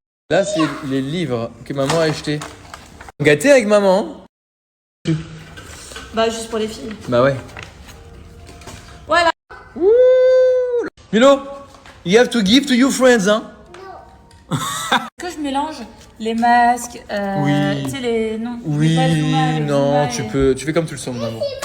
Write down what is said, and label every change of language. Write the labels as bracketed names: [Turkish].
[French] Là, c'est les livres que maman a achetés. Gâté avec maman. Bah, juste pour les filles. Bah ouais. Voilà. Ouh. [English] Milo, you have to give to your friends, hein? [French] Que je mélange les masques, Oui. tu sais les... Non, Oui, les Zuma, les non, Zuma tu et- fais comme tu le sens, mon amour.